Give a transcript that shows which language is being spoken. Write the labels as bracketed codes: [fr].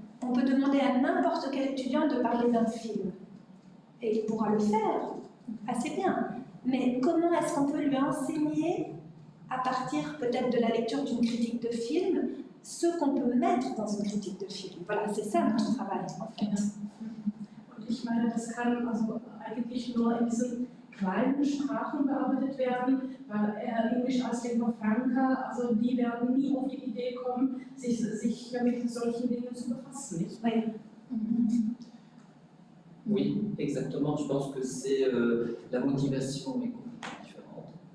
[fr] On peut demander à n'importe quel étudiant de parler d'un film. Et il pourra le faire, assez bien. Mais comment est-ce qu'on peut lui enseigner, à partir peut-être de la lecture d'une critique de film, ce qu'on peut mettre dans une critique de film. Voilà, c'est ça notre travail, en fait. [de] Und ich meine, das kann also eigentlich nur in diesen kleinen Sprachen bearbeitet werden, weil Englisch als Lingua Franca, also die werden nie auf die Idee kommen, sich mit solchen Dingen zu befassen, nicht? [fr] Oui, exactement. Je pense que c'est la motivation est complètement différente.